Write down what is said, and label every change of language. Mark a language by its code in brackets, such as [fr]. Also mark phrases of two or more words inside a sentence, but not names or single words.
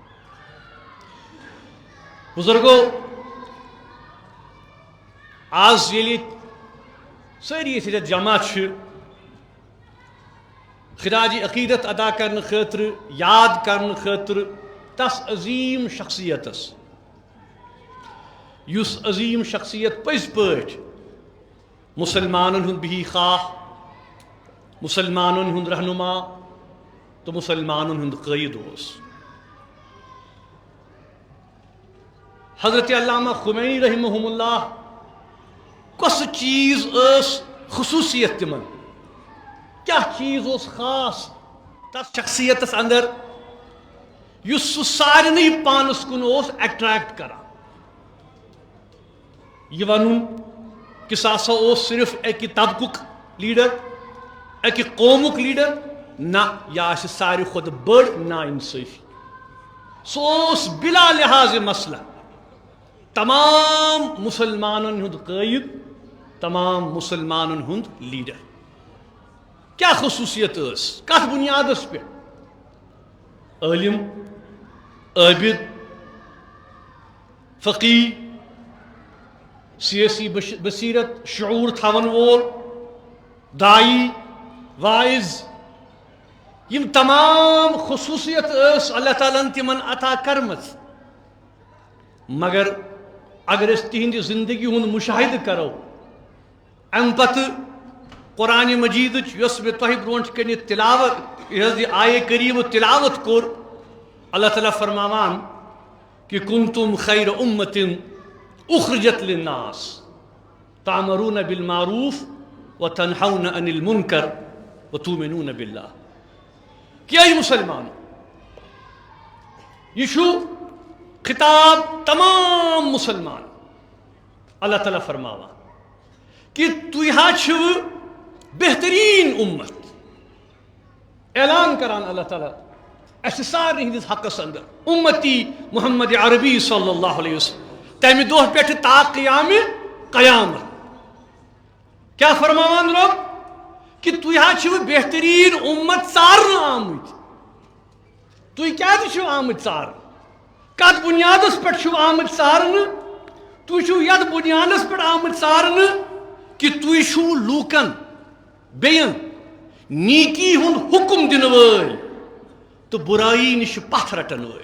[ks] بزرگو، آز ییٚلہِ سٲری ییٚتٮ۪تھ جمع چھِ خراج عقیدت ادا کرنہٕ خٲطرٕ، یاد کرنہٕ خٲطرٕ تس عظیم شخصیتس، یُس عظیم شخصیت پٔزۍ پٲٹھۍ مسلمانن ہُنٛد بِہی خواہ، مسلمانن ہُنٛد رہنما تہٕ مسلمانن ہُنٛد قٲیِد اوس۔ حضرت علامہ خمینی [ar] رحمہم اللہ [ks] کس چیز ٲس خصوصیت تمن، کیا چیز اوس خاص تس شخصیتس اندر یُس سُہ سارنٕے پانس کُن اوس اٹریکٹ کران۔ یہ ونُن کہ سُہ ہسا اوس صرف اکہِ طبقُک لیڈر، اکہِ قومُک لیڈر، نہ یہ آسہِ ساروی کھۄتہٕ بٔڑ نا انصٲفی۔ سُہ اوس بلا لحاظ مسئلہ تمام مسلمانن ہُنٛد قٲیِد، تمام مسلمانن ہُنٛد لیڈر۔ کیا خصوصیت ٲس، کتھ بنیادس پٮ۪ٹھ؟ عالم، عابد، فقی، سیاسی بصیرت، شعور تھاون وول، دائی، واعظ، یم تمام خصوصیت ٲس اللہ تعالیٰ تمن عطا کرمژ۔ مگر اگر اس تہندِ زندگی ہُنٛد مشاہدٕ کرو، ام پتہٕ قرآن مجید یس میں تہ برونٹ کنہِ تلاوت یہ آیے کریم تلاوت کور، اللہ تعالیٰ فرماوان کہ [ar] کنتم خیر امت اخرجت للناس تعمرون بالمعروف وتنہون عن المنکر وتؤمنون باللہ۔ [ks] کہ ای مسلمانو، یہ چھُ خطاب تمام مسلمان۔ اللہ تعالیٰ فرماوان کہ تُہۍ ہا چھِو بہترین امت، اعلان کران اللہ تعالیٰ اسہِ سارنٕے ہٕنٛدِس حقس اندر امتی محمد عربی [ar] صلی اللہ علیہ وسلم [ks] تمہِ دۄہ پٮ۪ٹھٕ تا قیامِ قیامت۔ کیا فرماوان رب کہ تُہۍ ہا چھِو بہترین امت ژارنہٕ آمٕتۍ۔ تُہۍ کیازِ چھِو آمٕتۍ ژارنہٕ؟ کتھ بنیادس پٮ۪ٹھ چھِو آمٕتۍ ژارنہٕ؟ تُہۍ چھِو یتھ بنیادس پٮ۪ٹھ آمٕتۍ ژارنہٕ کہ تُہۍ چھِو لوٗکن بیٚین نیکی ہُنٛد حکم دِنہٕ وٲلۍ تہٕ بُرایی نِش پتھ رٹن وٲلۍ۔